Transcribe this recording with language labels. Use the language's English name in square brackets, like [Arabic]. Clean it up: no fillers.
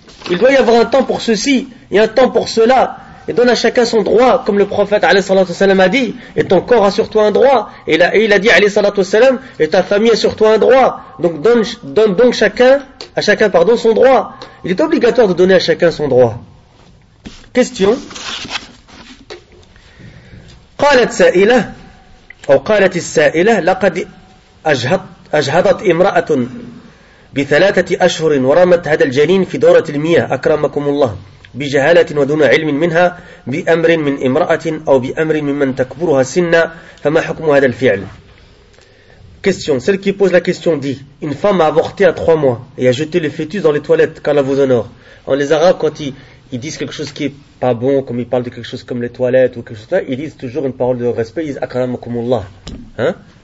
[French] Il doit y avoir un temps pour ceci et un temps pour cela. Et donne à chacun son droit, comme le prophète a dit, et ton corps assure-toi un droit. Et il a dit, et ta famille assure-toi un droit. Donc donne donc à chacun son droit. Il est obligatoire de donner à chacun son droit. Question. [Arabic] قالت سائلة أو قالت السائلة لقد أجهضت امرأة بثلاثة أشهر ورمت هذا الجنين في دورة المياه أكرمكم الله بجهالة ودون علم منها بأمر من امرأة أو بأمر ممن تكبرها سنا فما حكم هذا الفعل؟ Question. [French] Celle qui pose la question dit: une femme a avorté à 3 mois et a jeté le fœtus dans les toilettes car elle vous honore. En les Arabes, quand ils disent quelque chose qui est pas bon, comme ils parlent de quelque chose comme les toilettes ou quelque chose comme ça, ils disent toujours une parole de respect, ils disent akramakumullah. Hein?